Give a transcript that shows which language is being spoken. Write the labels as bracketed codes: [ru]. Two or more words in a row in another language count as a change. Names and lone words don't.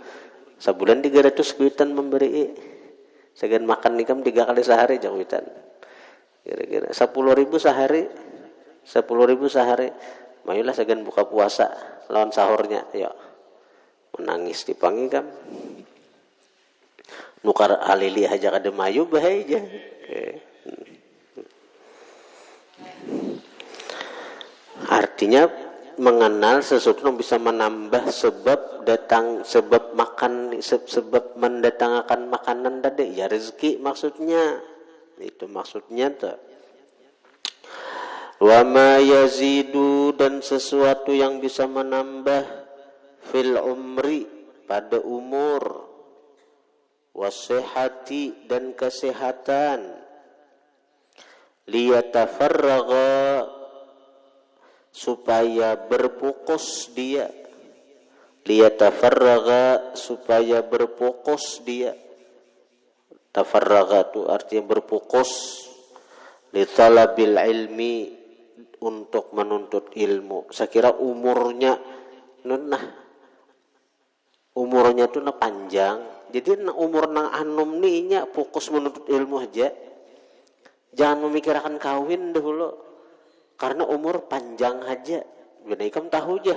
[bjn] Sebulan 300 kuitan memberi. Segan makan ikam 3 kali sehari jawitan. [id] Kira-kira 10.000 sehari. 10.000 sehari. [bjn] Mayulah segan buka puasa lawan sahurnya. [id] Ya. [bjn] Menangis dipanggil kam. Nukar alili aja kada mayu bahaya. [id] Artinya mengenal sesuatu yang bisa menambah sebab makan, sebab mendatangkan makanan tadi ya rezeki maksudnya. Itu maksudnya tuh. [ar] وما يزيد [id] dan sesuatu yang bisa menambah [ar] في العمر [id] pada umur, wasihati dan kesehatan, liyatafarraga supaya berfokus dia, liyatafarraga supaya berfokus dia. Tafarraga itu artinya berfokus, [ar] لطلب العلم [id] untuk menuntut ilmu. Saya kira umurnya tuh panjang. [bjn] Jadi umur nang anum nih fokus menuntut ilmu aja. [id] Jangan memikirkan kawin dahulu. Karena umur panjang aja. [bjn] Bila ikam tahu aja.